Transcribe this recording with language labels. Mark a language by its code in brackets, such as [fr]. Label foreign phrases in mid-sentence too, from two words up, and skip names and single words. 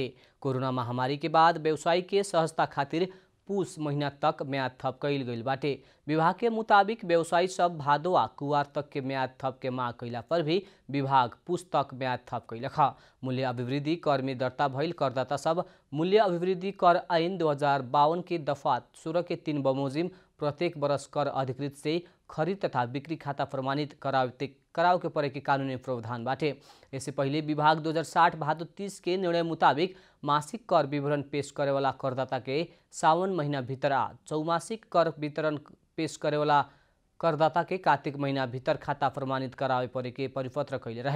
[bho] कोरोना महामारी के बाद व्यवसायी के सहजता खातिर पूस महीना तक म्याद थप कैल गइल बाटे। विभाग के मुताबिक व्यवसायी सब भादो आ कुवार तक के म्याद थप के मांग कैला पर भी विभाग पूस तक म्याद थप कैलख। मूल्य अभिवृद्धि कर में दर्ता भइल करदाता सब मूल्य अभिवृद्धि कर ऐन 2052 के दफा 16 के 3 बमोजिम प्रत्येक वर्ष कर अधिकृत से खरीद तथा बिक्री खाता प्रमाणित कराव के परे के कानूनी प्रावधान बाटे। इससे पहले विभाग 2060 भादो 30 के निर्णय मुताबिक मासिक कर विवरण पेश करे वाला करदाता के सावन महीना भीतर आ चौमासिक कर वितरण पेश करे वाला करदाता के कार्तिक महीना भीतर खाता प्रमाणित करावे परे के परिपत्र कैले रहे।